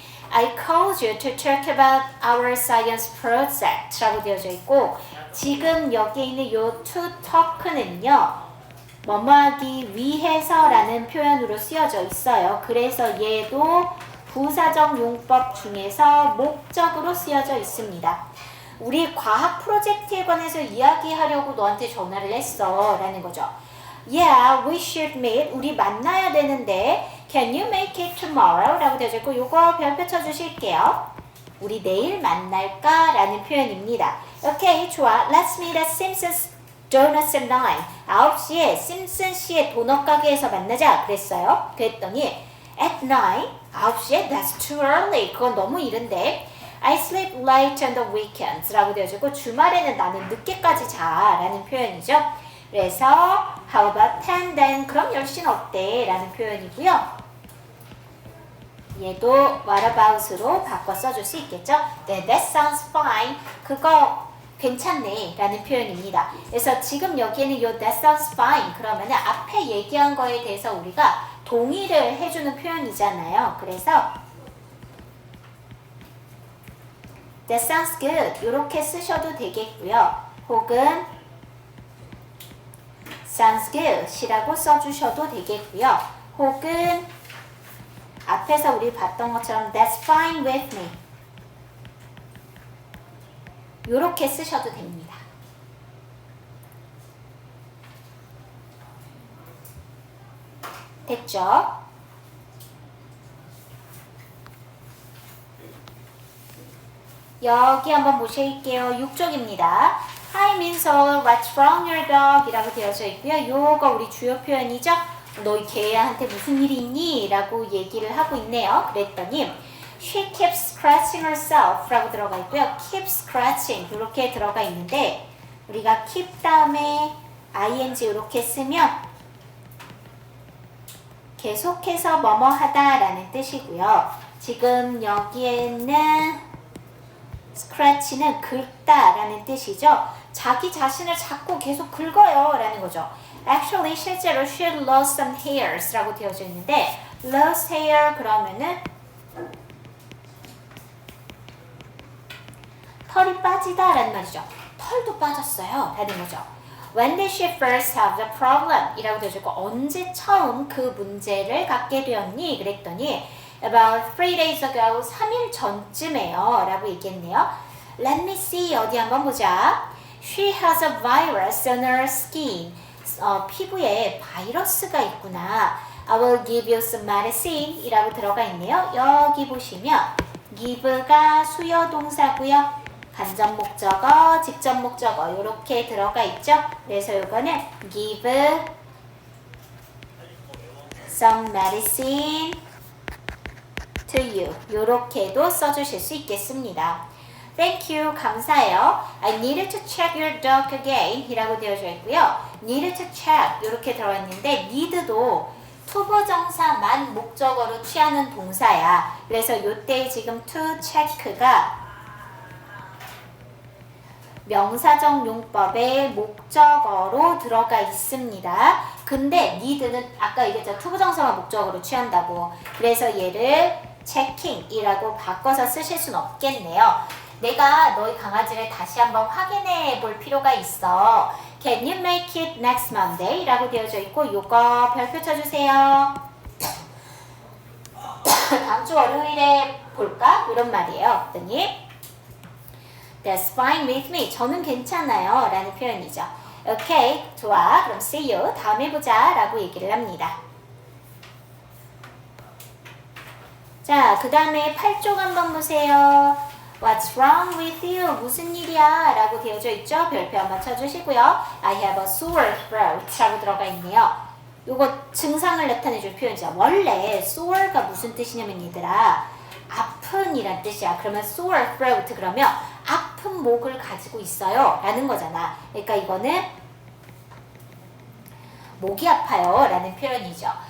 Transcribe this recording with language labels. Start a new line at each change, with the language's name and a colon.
English: I called you to talk about our science project
Korean: 라고 되어져 있고 지금 여기에 있는 요 to talk는요 뭐뭐하기 위해서 라는 표현으로 쓰여져 있어요. 그래서 얘도 부사적 용법 중에서 목적으로 쓰여져 있습니다. 우리 과학 프로젝트에 관해서 이야기하려고 너한테 전화를 했어 라는 거죠.
English: Yeah, we should meet.
Korean: 우리 만나야 되는데
English: Can you make it tomorrow?
Korean: 라고 되어 있고 요거 별표 쳐주실게요. 우리 내일 만날까? 라는 표현입니다. 오케이, 좋아.
English: Let's meet at Simpsons Donuts at 9.
Korean: 9시에 심슨 씨의 도넛 가게에서 만나자 그랬어요. 그랬더니
English: at 9?
Korean: 9시에?
English: That's too early.
Korean: 그건 너무 이른데.
English: I sleep late on the weekends
Korean: 라고 되어지고 주말에는 나는 늦게까지 자 라는 표현이죠.
English: 그래서 how about 10 then?
Korean: 그럼 10시는 어때? 라는 표현이고요. 얘도 what about으로 바꿔 써줄 수 있겠죠. 네,
English: that sounds fine.
Korean: 그거 괜찮네 라는 표현입니다. 그래서 지금 여기에는 요
English: that sounds fine
Korean: 그러면 앞에 얘기한 거에 대해서 우리가 동의를 해주는 표현이잖아요.
English: 그래서 That sounds good.
Korean: 이렇게 쓰셔도 되겠고요. 혹은
English: sounds good
Korean: 이라고 써주셔도 되겠고요. 혹은 앞에서 우리 봤던 것처럼
English: That's fine with me.
Korean: 이렇게 쓰셔도 됩니다. 됐죠? 여기 한번 보실게요. 6쪽입니다.
English: Hi Minso, what's wrong your dog?
Korean: 이라고 되어져 있고요. 요거 우리 주요 표현이죠. 너희 개한테 무슨 일이 있니? 라고 얘기를 하고 있네요. 그랬더니
English: She keeps scratching herself
Korean: 라고 들어가 있고요. Keep scratching 이렇게 들어가 있는데 우리가 keep 다음에 ing 이렇게 쓰면 계속해서 뭐뭐 하다 라는 뜻이고요. 지금 여기에는 scratch는 긁다 라는 뜻이죠. 자기 자신을 자꾸 계속 긁어요 라는 거죠. Actually 실제로
English: she lost some hairs
Korean: 라고 되어져 있는데 lost hair 그러면은 털이 빠지다 라는 말이죠. 털도 빠졌어요 라는 거죠.
English: When did she first have the problem?
Korean: 이라고 되어져 있고 언제 처음 그 문제를 갖게 되었니? 그랬더니
English: About 3 days ago,
Korean: 3일 전쯤에요 라고 얘기했네요.
English: Let me see,
Korean: 어디 한번 보자.
English: She has a virus on her skin.
Korean: 피부에 바이러스가 있구나.
English: I will give you some medicine
Korean: 이라고 들어가 있네요. 여기 보시면 give가 수요 동사고요. 간접 목적어, 직접 목적어 이렇게 들어가 있죠. 그래서 이거는
English: give some medicine to you
Korean: 이렇게도 써주실 수 있겠습니다.
English: Thank you,
Korean: 감사해요.
English: I needed to check your dog again
Korean: 이라고 되어져 있고요. needed to check 이렇게 들어있는데 need도 투부정사만 목적어로 취하는 동사야. 그래서 이때 지금 to check가 명사적 용법의 목적어로 들어가 있습니다. 근데 need는 아까 얘기했죠. 투부정사만 목적어로 취한다고. 그래서 얘를 checking이라고 바꿔서 쓰실 순 없겠네요. 내가 너희 강아지를 다시 한번 확인해 볼 필요가 있어.
English: Can you make it next Monday?
Korean: 라고 되어져 있고 요거 별표 쳐주세요. 다음 주 월요일에 볼까? 이런 말이에요. 그랬더니
English: That's fine with me.
Korean: 저는 괜찮아요. 라는 표현이죠. 오케이, 좋아. 그럼
English: see you.
Korean: 다음에 보자. 라고 얘기를 합니다. 자, 그 다음에 8쪽 한번 보세요.
English: What's wrong with you?
Korean: 무슨 일이야? 라고 되어져 있죠? 별표 한번 쳐주시고요.
English: I have a sore throat
Korean: 라고 들어가 있네요. 요거 증상을 나타내줄 표현이죠. 원래 sore가 무슨 뜻이냐면 얘들아 아픈 이란 뜻이야. 그러면 sore throat 그러면 아픈 목을 가지고 있어요 라는 거잖아. 그러니까 이거는 목이 아파요 라는 표현이죠.